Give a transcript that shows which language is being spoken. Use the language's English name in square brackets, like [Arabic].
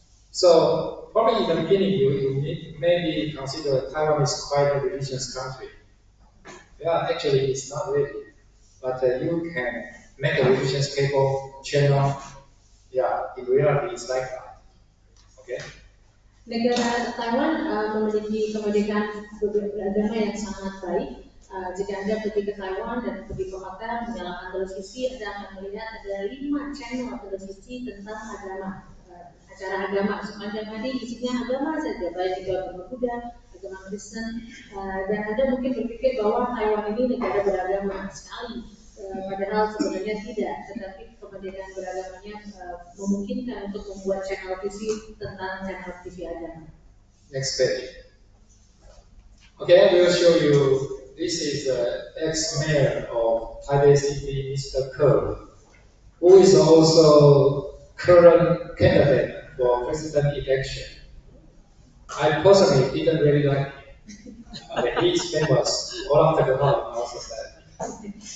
[English] So probably in the beginning you maybe consider Taiwan is quite a religious country. Yeah, actually it's not really, but you can make a religious cable channel. Yeah, in reality it's like that. Okay. [Indonesian] Negara Taiwan memiliki kemerdekaan beragama yang sangat baik. Jika Anda pergi ke Taiwan dan pergi ke hotel, menyalakan televisi, Anda akan melihat ada 5 channel televisi tentang agama, acara agama. Sepanjang hari isinya agama saja, baik itu agama Buddha, agama Kristen, dan Anda mungkin berpikir bahwa Taiwan ini negara beragama sekali. Padahal sebenarnya tidak, tetapi kemerdekaan beragamanya memungkinkan untuk membuat channel TV tentang channel TV agama. [English] Next page. Okay, I will show you. This is the ex-mayor of Taipei City, Mr. Ke, who is also current candidate for president election. I personally didn't really like him, but he is famous all over the world in our society.